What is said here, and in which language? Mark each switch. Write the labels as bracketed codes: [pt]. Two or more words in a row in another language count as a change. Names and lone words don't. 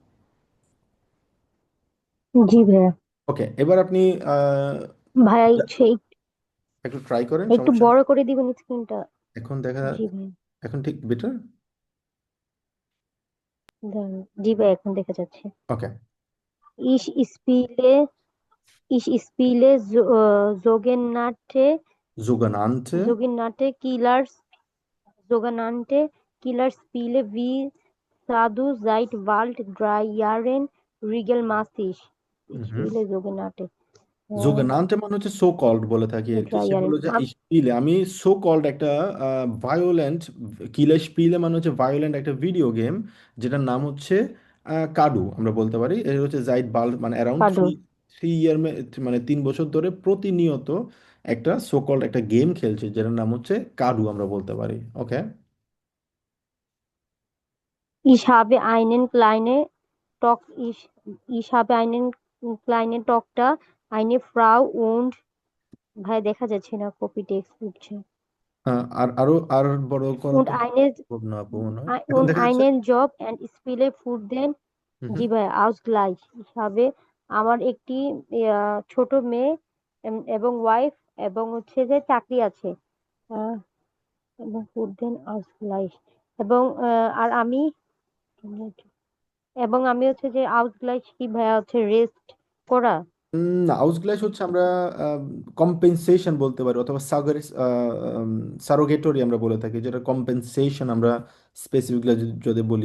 [bn] জি ভাইয়া। ওকে, এবার আপনি আহ, ভাইয়া ইচ্ছে একটু ট্রাই করেন, একটু সমস্যা নেই। বড় করে দিবেন স্ক্রিনটা। এখন দেখা, জি ভাইয়া। এখন ঠিক বেটার? দাঁড়ান। জি ভাইয়া, এখন দেখা যাচ্ছে। ওকে। [de] Ich spiele, ich spiele Sogenannte, sogenannte Killerspiele wie Sadu seit bald 3 Jahren regelmäßig. Ich হুম, spiele sogenannte äh, [bn] যোগানান্তে মানে হচ্ছে [en] so called [bn] বলে থাকি আর কি। [de] drei [bn] সে [de] Jahren. [bn] বললো যে স্পিলে আমি [en] so called [bn] একটা ভায়োলেন্ট, [de] Killerspiele [bn] মানে হচ্ছে ভায়োলেন্ট একটা ভিডিও গেম, যেটার নাম হচ্ছে কাডু আমরা বলতে পারি। এর হচ্ছে [de] seit bald [bn] মানে [en] around three [de] Pardon. [en] three year, [bn] মানে 3 বছর ধরে প্রতিনিয়ত একটা [en] so called [bn] একটা গেম খেলছে, যেটার নাম হচ্ছে কাডু আমরা বলতে পারি। ওকে। [de] Ich habe einen kleinen ich habe einen kleinen Tochter, eine Frau und [bn] ভাই দেখা যাচ্ছে না, কপি টেক্সট উঠছে। আর আরো আর বড় করো [de] Und [bn] তো। [de] eine [bn] সম্ভব না আপু মনে হয়। Ei- এখন [de] und [bn] দেখা যাচ্ছে? [de] einen Job and spiele für den হুম হুম। [bn] জি ভাই Ausgleich হিসাবে আমার একটি ছোট মেয়ে এবং ওয়াইফ এবং হচ্ছে যে চাকরি আছে। আহ, এবং [de] für den Ausgleich [bn] এবং আর আমি হচ্ছে যে Ausgleich কি ভাইয়া হচ্ছে রেস্ট করা। না, আউসগ্লাইশ হচ্ছে আমরা কম্পেনসেশন বলতে পারি, অথবা সারোগেটরি আমরা বলে থাকি, যেটা কম্পেনসেশন আমরা স্পেসিফিকলি যদি বলি।